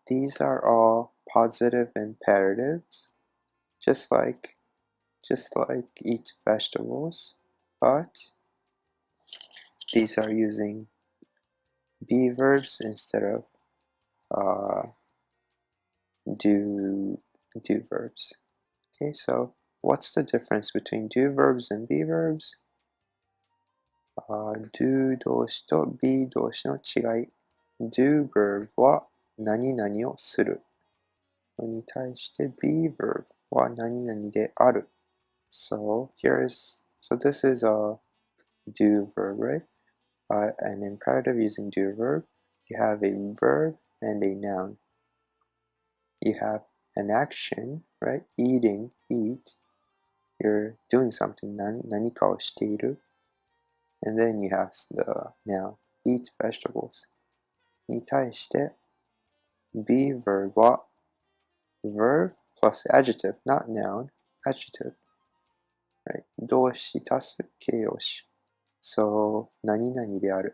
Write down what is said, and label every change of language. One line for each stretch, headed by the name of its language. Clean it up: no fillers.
English: These are all positive imperatives, just like eat vegetables, but these are using be verbs instead of do verbs. Okay, so what's the difference between do verbs and be verbs?
Japanese: do 動詞と be 動詞の違い。do verb は何々をするのに対して be verb は何々である。
English: So this is a do verb, right? An imperative using do verb. You have a verb and a noun. You have an action, right? Eating, eat. You're doing something,
Japanese: 何かをしている。
English: And then you have the noun, eat vegetables.
Japanese: に対して
English: be verb は verb plus adjective, not noun, adjective. Right?
Japanese: 動詞足す形容詞。
English: So
Japanese: 何々である.